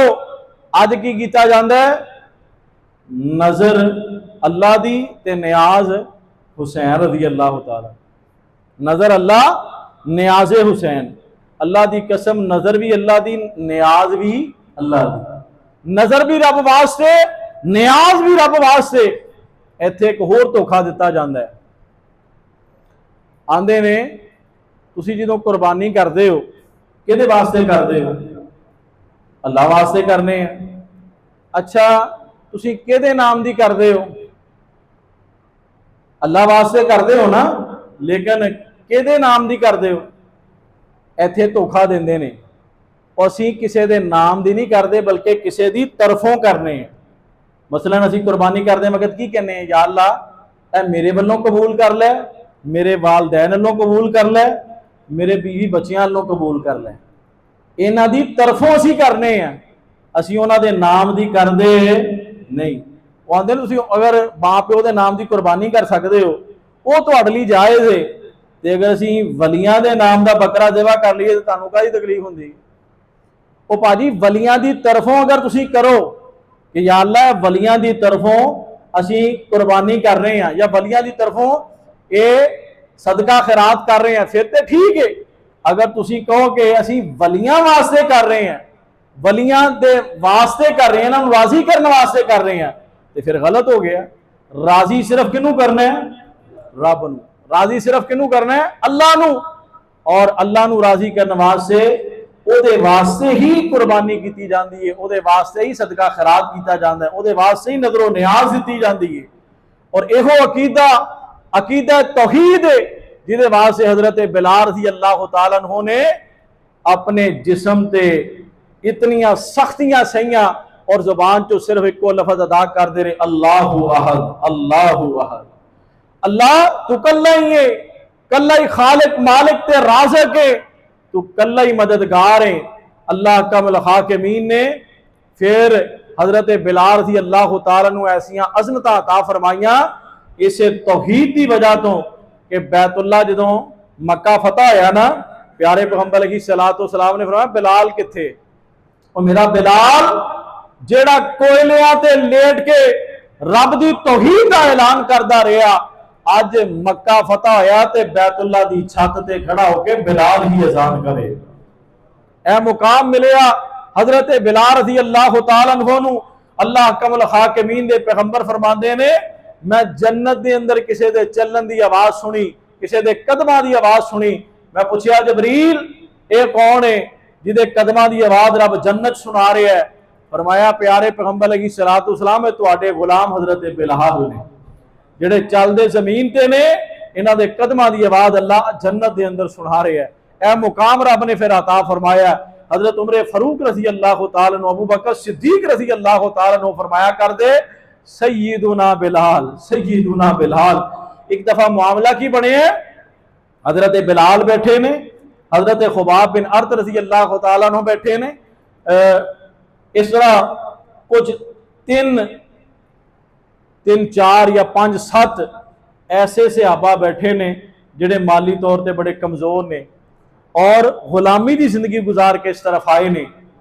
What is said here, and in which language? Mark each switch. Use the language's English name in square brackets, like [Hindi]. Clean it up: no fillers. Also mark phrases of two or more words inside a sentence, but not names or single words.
[Punjabi] اج کی کیتا جاندا ہے، نذر اللہ دی تے نیاز حسین [Arabic] رضي الله تعالى, [Punjabi] نذر اللہ نیازِ حسین. اللہ دی قسم نذر بھی اللہ دی، نیاز بھی اللہ دی. نذر بھی رب واسطے، نیاز بھی رب واسطے. ایتھے اک ہور دھوکہ دتا جاندا ہے. آندے نے تسی جدوں قربانی کردے ہو کیہدے واسطے کردے ہو? اللہ واسطے کرنے ہیں. اچھا تسی کیہدے ناں دی کردے ہو? اللہ واسطے کردے ہو ناں، لیکن کیہدے ناں دی کردے ہو? ایتھے دھوکہ دیندے نے. اسیں کسے دے ناں دی نہیں کردے بلکہ کسے دی طرفوں کرنے ہیں. مثلاً اسیں قربانی کردے وقت کی کہنے ہیں، یا اللہ اے میرے ولوں قبول کر لے، میرے والدین ولوں قبول کر لے، میرے بیوی بچیاں ولوں قبول کر لے. انہاں دی طرفوں اسیں کرنے ہیں، اسیں اونہاں دے ناں دی کردے نہیں. او آندے نے تسیں اگر ماں پیو دے ناں دی قربانی کر سکدے ہو او تہاڈے لئی جائز ہے، تے اگر اسیں ولیاں دے ناں دا بکرا دیوا کر لئیے تاں تہانوں کاہدی تکلیف ہندی? او بھاجی ولیاں دی طرفوں اگر تسیں کرو کہ یا اللہ ولیاں دی طرفوں اسیں قربانی کر رہے ہیں یا ولیاں دی طرفوں ایہ صدقہ خیرات کر رہے ہیں، فیر تاں ٹھیک ہے. اگر تسیں کہو کہ اسیں ولیاں واسطے کر رہے ہیں، ولیاں دے واسطے کر رہے ہیں، انہاں نوں راضی کرنے واسطے کر رہے ہیں، تاں فیر غلط ہو گیا. راضی صرف کنوں کرنا ہے؟ رب نوں. راضی صرف کنوں کرنا ہے؟ اللہ نوں. اور اللہ نوں راضی کرنے واسطے اوہدے واسطے ہی قربانی کیتی جاندی ہے، اوہدے واسطے ہی صدقہ خیرات کیتا جاندا ہے، اوہدے واسطے ہی نذر و نیاز دتی جاندی ہے. اور ایہو عقیدہ عقیدہ توحید ہے جیہدے واسطے حضرت بلال [Arabic] رضي الله تعالى عنه [Punjabi] نے اپنے جسم تے اینیاں سختیاں سہیاں اور زبان چوں صرف اکو لفظ ادا کردے رہے, [Arabic] اللهُ أحد اللهُ أحد. [Punjabi] اللہ توں کلا ہی ہے، کلا ہی خالق مالک تے رازق ہے، توں کلا ہی مددگار ہے. [Arabic] الله أحكم الحاكمين [Punjabi] نے فیر حضرت بلال [Arabic] رضي الله تعالى عنه [Punjabi] ایسیاں عظمتاں عطا فرمائیاں اس توحید دی وجہ توں کہ بیت اللہ جدوں مکہ فتح ہویا ناں، پیارے پیغمبر [Arabic] عليه الصلاة والسلام [Punjabi] نے فرمایا بلال کتھے? اور میرا بلال جیہڑا کولیاں تے لیٹ کے رب دی توحید دا اعلان کردا رہا، اج مکہ فتح ہویا تے بیت اللہ دی چھت تے کھڑا ہو کے بلال ہی اذان کرے. اے مقام ملیا حضرت بلال [Arabic] رضي الله تعالى عنه [Punjabi] نوں. [Arabic] الله أحكم الحاكمين [Punjabi] دے پیغمبر فرماندے نے، میں جنت دے اندر کسے دے چلن دی آواز سنی، کسے دے قدماں دی آواز سنی. میں پچھیا جبریل ایہ کون ہے جیہدے قدماں دی آواز رب جنت سنا رہا ہے? فرمایا پیارے پیغمبر [Arabic] عليه الصلاة والسلام [Punjabi] تہاڈے غلام حضرت بلال نے، جیہڑے چلدے زمین تے نے، انہاں دے قدماں دی آواز اللہ جنت دے اندر سنا رہا ہے. ایہ مقام رب نے فیر عطا فرمایا. حضرت عمر فاروق [Arabic] رضي الله تعالى عنه, [Punjabi] ابو بکر صدیق [Arabic] رضي الله تعالى عنه [Punjabi] فرمایا کردے سیدنا بلال، سیدنا بلال. اک دفعہ معاملہ کی بنے ہے، حضرت بلال بیٹھے نے، حضرت خباب بن ارت [Arabic] رضي الله تعالى عنه [Punjabi] بیٹھے نے. اس طرح کجھ تن چار یا 5 7 ایسے صحابہ بیٹھے نے جیہڑے مالی طور تے بڑے کمزور نے اور غلامی دی زندگی گزار کے اس طرف آئے نے.